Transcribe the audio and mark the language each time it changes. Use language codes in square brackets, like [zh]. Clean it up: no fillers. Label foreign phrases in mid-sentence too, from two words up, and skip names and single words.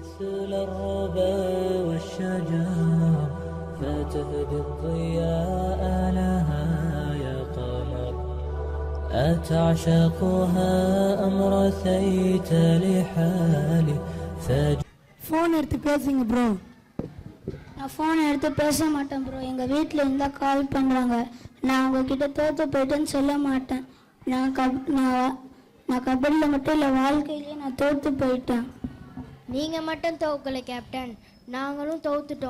[ar] مثل الربا والشجر فتهدي الضياء لها يا قمر أتعشقها أم رثيت لحالي [ta] ஃபோன் எடுத்து பேசுங்க ப்ரோ. நான் ஃபோன் எடுத்து பேச மாட்டேன் ப்ரோ. எங்கள் வீட்டில் இருந்தால் கால் பண்ணுறாங்க. நான் உங்ககிட்ட தோற்று போயிட்டேன்னு சொல்ல மாட்டேன். நான் கபடியில் மட்டும் இல்லை, வாழ்க்கையிலேயே நான் தோற்று போயிட்டேன். நீங்கள் மட்டும் தோக்கலை கேப்டன், நாங்களும் தோத்துட்டோம்.